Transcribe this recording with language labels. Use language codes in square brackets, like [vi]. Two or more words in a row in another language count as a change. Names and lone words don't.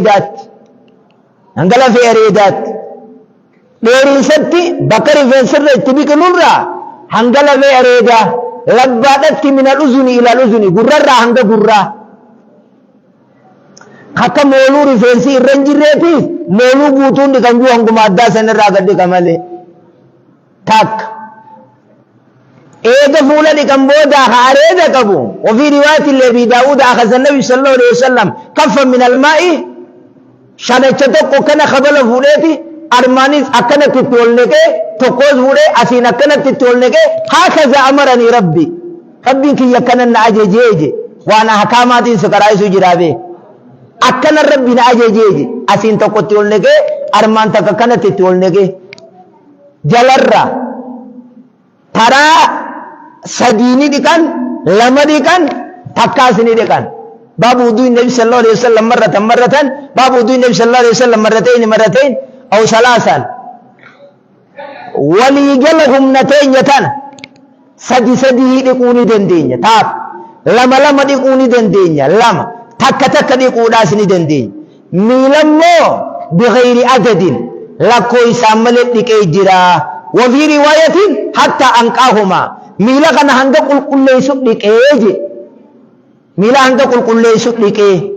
[om] areedaatti dheerinsatti bakka rifeensirra itti biqilurraa hanga lafee areedaa labbaadhatti [ar] من الأذن إلى الأذن [om] gurrarraa hanga gurraa akka mooluu rifeensi irra hin jirreetiif mooluu guutuun dhiqan juu hanguma addaa sanirraa gad dhiqa malee takka eega fuula dhiqan booda areeda qabu ofii riwaayatillee Abii Daawud [ar] أخذ النبي صلى الله عليه وسلم كفا من الماء [om] shanacha tokko kana kabala fuudheeti armaanis akkanatti itti ol neqee tokkos fuudhee asiin akkanatti itti ol neqee [ar] هكذا أمرني [om] rabbiin kiyya akkanan na ajeejeeje waan ahkaamaatiin si qaraa'isu jiraabee akkana rabbi na ajeejeeje asiin tokkotti ol neqee armaan takka akkanatti itti ol neqee jalarra taraa sadiini dhiqan lama dhiqan takkaasini dhiqan [ar] باب وضوء النبي صلى الله عليه وسلم مرة باب وضوء النبي صلى الله عليه وسلم مرتين أو ثلاثا [om] walii gala humnateenya tana sadi dhiquu ni dandeenya taaf lama dhiquu ni dandeenya lama takka dhiquudhaas ni dandeenya miilammoo [ar] بغير عدد [om] lakkoo isaan malee dhiqee jira [ar] وفي رواية حتى أنقاهما [om] miila kana hanga qulqulleessu dhiqee je miila hanga qulqulleessu dhiqee